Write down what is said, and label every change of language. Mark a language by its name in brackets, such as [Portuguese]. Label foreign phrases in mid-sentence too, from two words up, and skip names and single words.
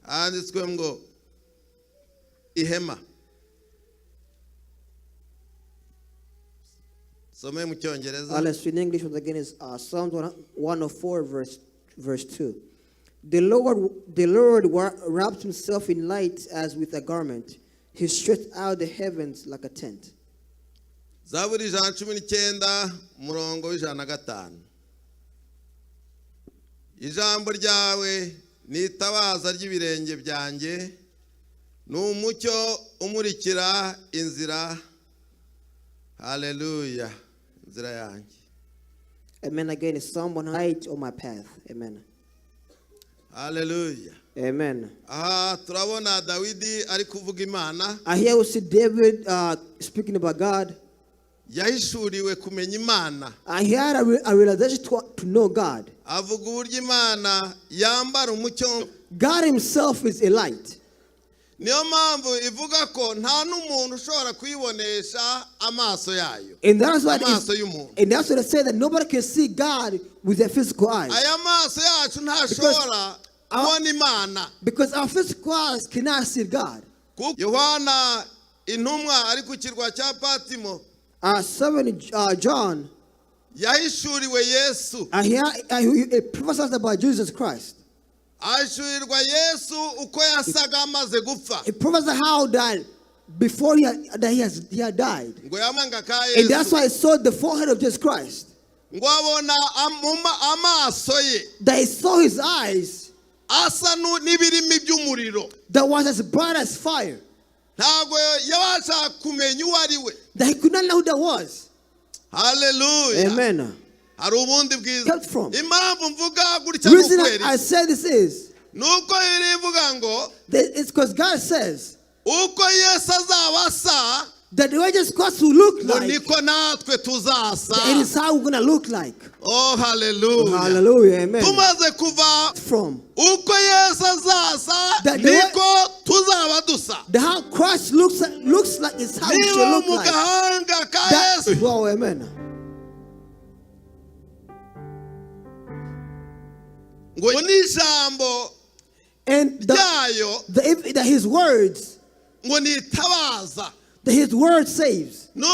[English] Let's read in English once again. Is Psalms 104, verse 2. The Lord wrapped himself in light as with a garment. He stretched out the heavens like a tent. [Kinyarwanda] Ijambo ryawe ni itabaza ry'ibirenge byanjye, ni umucyo umurikira inzira. Hallelujah. Inzira yanjye. Amen. [English] Again, it's Psalm 108 on my path. Amen. Hallelujah. Amen. [Kinyarwanda] Turabona Dawidi ari kuvuga Imana. [English] Here we see David speaking about God. [Kinyarwanda] Yahishuriwe kumenya Imana. [English] He had a realization to know God. [Kinyarwanda] Avuga uburyo Imana yambara umucyo. [English] God himself is a light. [Kinyarwanda] Niyo mpamvu ivuga ko nta n'umuntu ushobora kuyibonesha amaso yayo. [English] And that's why they say that nobody can see God with their physical eyes. [Kinyarwanda] Aya maso yacu ntashobora kubona Imana. [English] Because our physical eyes cannot see God. [Kinyarwanda] Yohana intumwa ari ku kirwa cya Patimo [English] 7 John [Kinyarwanda] yahishuriwe Yesu [English] he prophesies about Jesus Christ. [Kinyarwanda] Ahishurirwa Yesu uko yasaga amaze gupfa. [English] He prophesied how that before he had died. [Kinyarwanda] Ngo yamanga ka Yesu. [English] And that's why he saw the forehead of Jesus Christ. [Kinyarwanda] Ngo abona amaso ye. [English] That he saw his eyes. [Kinyarwanda] Asa n'ibirimi by'umuriro. [English] That was as bright as fire. [Kinyarwanda] Ntabwo yabasha kumenya uwo ari we. [English] That he could not know who that was. Hallelujah. Amen. [Kinyarwanda] Hari ubundi bwiza. Impamvu mvuga gutya [English] the reason I say this is [Kinyarwanda] nuko irivuga ngo [English] it's because God says [Kinyarwanda] uko Yesu azaba asa [English] that the way Jesus Christ will look like, [Kinyarwanda] niko natwe tuzasa. [English] It is how we're going to look like. Oh, hallelujah. Oh, hallelujah. Amen. [Kinyarwanda] Tumaze kuva [English] from [Kinyarwanda] uko Yesu azasa niko tuzaba dusa. [English] The how Christ looks like is how we should look like. That's, wow, amen. And that his words, that his word saves.